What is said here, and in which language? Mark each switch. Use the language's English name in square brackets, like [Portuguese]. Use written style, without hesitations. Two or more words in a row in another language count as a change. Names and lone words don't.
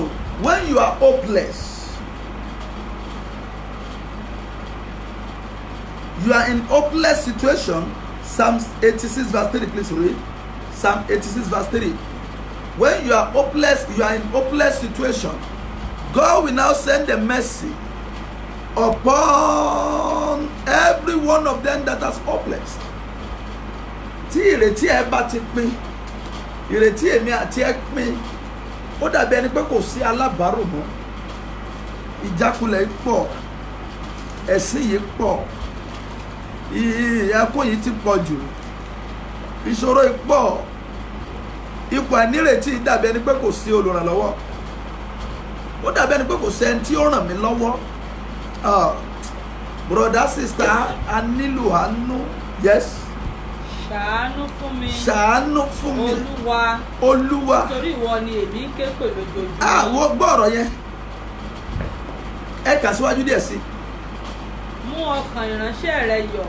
[English] When you are hopeless, you are in hopeless situation. Psalm 86 verse 3, please read. Psalm 86 verse 3. When you are hopeless, you are in hopeless situation. God will now send the mercy upon every one of them that is hopeless. [Yoruba] Tí ìrètí ẹ bá ti pín, ìrètí èmi àti ẹ pín, ó dàbí ẹni pé kò sí alábàárò mọ́. Ìjákulẹ̀ pọ̀, ẹ̀sìn yìí pọ̀, ẹkún yìí ti pọ̀ jù, ìṣòro yìí pọ̀, ipò àìnírètí dàbí ẹni pé kò sí olùrànlọ́wọ́, ó dàbí ẹni pé kò sí ẹni tí ó ràn mí lọ́wọ́. [English] Brother, sister, [Yoruba] a nílò àánú. Yes. Ṣàánú fún mi. Ṣàánú fún mi. Olúwa. Olúwa. Nítorí ìwọ ni èmi ń ké pè lójoojúmọ́. Wọ́n gbọ́ ọ̀rọ̀ yẹn. Ẹ kà síwájú díẹ̀ sí. Mú ọkàn ìránṣẹ́ rẹ yọ̀.